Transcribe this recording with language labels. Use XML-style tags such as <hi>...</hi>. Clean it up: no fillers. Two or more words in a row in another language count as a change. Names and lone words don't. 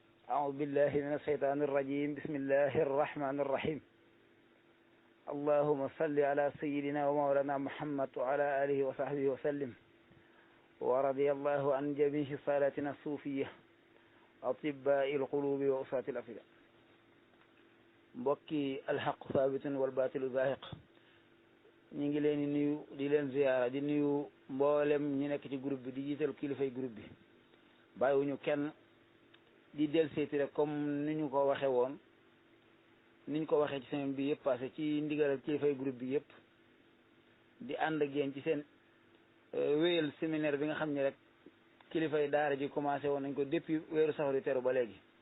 <ar>أعوذ بالله من الشيطان الرجيم بسم الله الرحمن الرحيم اللهم صل على سيدنا ومولانا محمد وعلى آله وصحبه وسلم ورضي الله عن جميع صلاتنا الصوفية أطباء القلوب وأصاة الأفئدة</ar> <wo>mbokki</wo> <ar>الحق ثابت والباطل زاهق</ar> <wo>ñu ngi leen di nuyu di leen ziyaara di nuyu mboolem ñi nekk ci groupe bi di jiital kilifay groupe bi bàyyiwuñu kenn di del seeti rek comme ni ñu ko waxe woon niñ ko waxee ci semaine bi yëpp passé ci ndigalal kilifay groupe bi yëpp di ànd ak yéen ci seen wéyal séminaire bi nga xam ne rek kilifay daara ji commencé woon nañ ko depuis weeru safar yu teru ba léegi</wo>